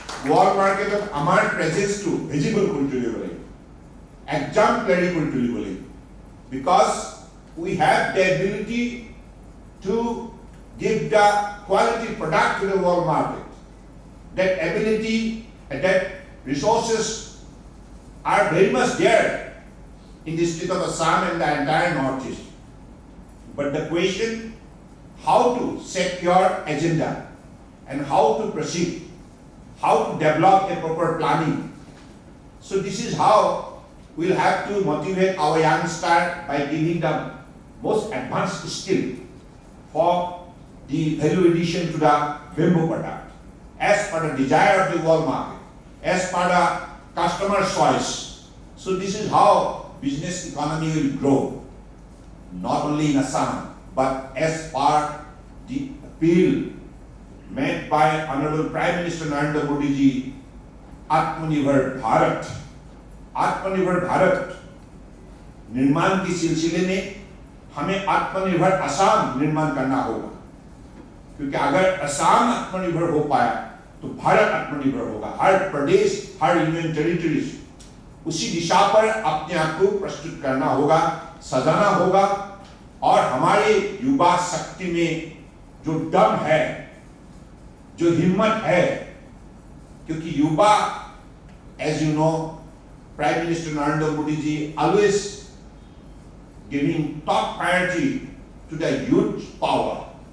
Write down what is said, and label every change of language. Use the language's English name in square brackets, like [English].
[Assamese] World মাৰ্কেটত আমাৰ প্ৰেজেন্সটো visible কৰি তুলিব লাগিব, [English] Exemplary কৰি তুলিব লাগিব, because we have the ability to give the quality product to the world market. That ability and that resources are very much there in the state of Assam and the entire Northeast. But the question, how to set your agenda and how to proceed, how to develop a proper planning. So this is how we'll have to motivate our youngster by giving them most advanced skill for the value addition to the bamboo product, as per the desire of the world market, as per the customer's choice. So this is how business economy will grow, not only in Assam, but as per the appeal made by Honorable Prime Minister Narendra Modi ji, Atmanirbhar Bharat. [Hindi] आत्मनिर्भर भारत निर्माण की सिलसिले में हमें आत्मनिर्भर असम निर्माण करना होगा, क्योंकि अगर असम आत्मनिर्भर हो पाया तो भारत आत्मनिर्भर होगा। हर प्रदेश, हर यूनियन टेरिटरीज उसी दिशा पर अपने आप को प्रस्तुत करना होगा, सजाना होगा। और हमारे युवा शक्ति में जो दम है, जो हिम्मत है, क्योंकि युवा, [English] as you know, Prime Minister Narendra Modi ji always giving top priority to the youth power.